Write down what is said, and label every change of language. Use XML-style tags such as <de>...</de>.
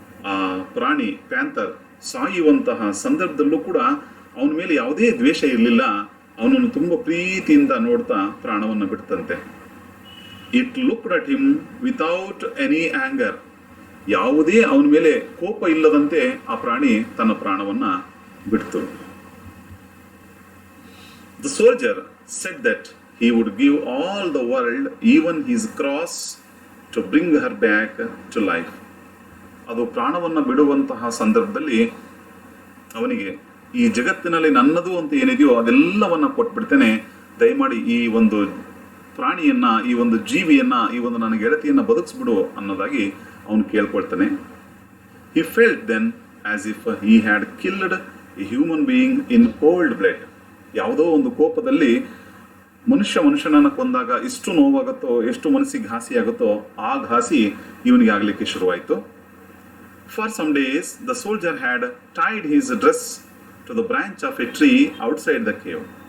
<kn>ಆ ಪ್ರಾಣಿ ಪ್ಯಾಂಥರ್ ಸಾಯುವಂತಹ ಸಂದರ್ಭದಲ್ಲೂ ಕೂಡ ಅವನ ಮೇಲೆ ಯಾವುದೇ ದ್ವೇಷ ಇರಲಿಲ್ಲ. ಅವನನ್ನು ತುಂಬ ಪ್ರೀತಿಯಿಂದ ನೋಡ್ತಾ ಪ್ರಾಣವನ್ನು ಬಿಡ್ತಂತೆ.</kn> <en>It looked at him without any anger.</en> <kn>ಯಾವುದೇ ಅವನ ಮೇಲೆ ಕೋಪ ಇಲ್ಲದಂತೆ ಆ ಪ್ರಾಣಿ ತನ್ನ ಪ್ರಾಣವನ್ನ ಬಿಡ್ತು.</kn> <en>The soldier said that he would give all the world, even his cross, to bring her back to life.</en> <kn>ಅದು ಪ್ರಾಣವನ್ನು ಬಿಡುವಂತಹ ಸಂದರ್ಭದಲ್ಲಿ ಅವನಿಗೆ ಈ ಜಗತ್ತಿನಲ್ಲಿ ನನ್ನದು ಅಂತ ಏನಿದೆಯೋ ಅದೆಲ್ಲವನ್ನ ಕೊಟ್ಬಿಡ್ತೇನೆ, ದಯಮಾಡಿ ಈ ಒಂದು ಪ್ರಾಣಿಯನ್ನ, ಈ ಒಂದು ಜೀವಿಯನ್ನ, ಈ ಒಂದು ನನ್ನ ಗೆಳತಿಯನ್ನ ಬದುಕಿಸ್ಬಿಡು ಅನ್ನೋದಾಗಿ ಅವನು ಕೇಳ್ಕೊಳ್ತಾನೆ.</kn> <en>He felt then as if he had killed a human being in cold blood.</en> <kn>ಯಾವುದೋ ಒಂದು ಕೋಪದಲ್ಲಿ ಮನುಷ್ಯನನ್ನು ಕೊಂದಾಗ ಎಷ್ಟು ನೋವಾಗುತ್ತೋ, ಎಷ್ಟು ಮನಸ್ಸಿಗೆ ಘಾಸಿ ಆಗುತ್ತೋ ಆ ಘಾಸಿ ಇವನಿಗೆ ಆಗಲಿಕ್ಕೆ ಶುರುವಾಯಿತು.</kn> <en>For some days the soldier had tied his dress to the branch of a tree outside the cave.</en>